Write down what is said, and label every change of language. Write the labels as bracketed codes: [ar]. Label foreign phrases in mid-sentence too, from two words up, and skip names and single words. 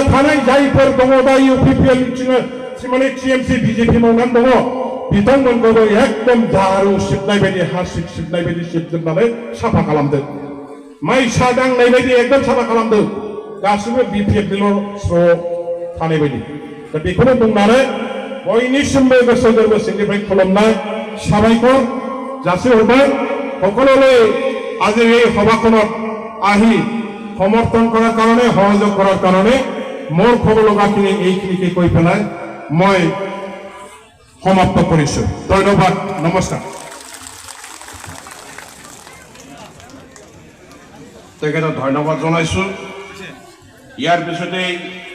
[brx] थानाय जायफोर दङ दा इउपिपिएल माने टिएमसि बिजेपि मावनानै दङ बिथांमोनखौबो एकदम झारु सिबनाय बायदि हासिब सिबनाय बायदि सिबजोबनानै साफा खालामदों माइसा दांनाय बायदि एकदम साफा खालामदों गासिबो बिपिएफनिल' स्र' थानाय बायदि दा बेखौनो बुंनानै बयनिसिमबो गोसो गोरबो सिंनिफ्राय [as] खुलुमनाय সাবাইকৰ যাচিহৰবাই সকলোলৈ আজি এই সভাখনত আহি সমৰ্থন কৰাৰ কাৰণে সহযোগ কৰাৰ কাৰণে মোৰ ক'ব লগাখিনি এইখিনিকে কৈ পেলাই মই সমাপ্ত কৰিছো ধন্যবাদ নমস্কাৰ তেখেতক ধন্যবাদ জনাইছো ইয়াৰ পিছতে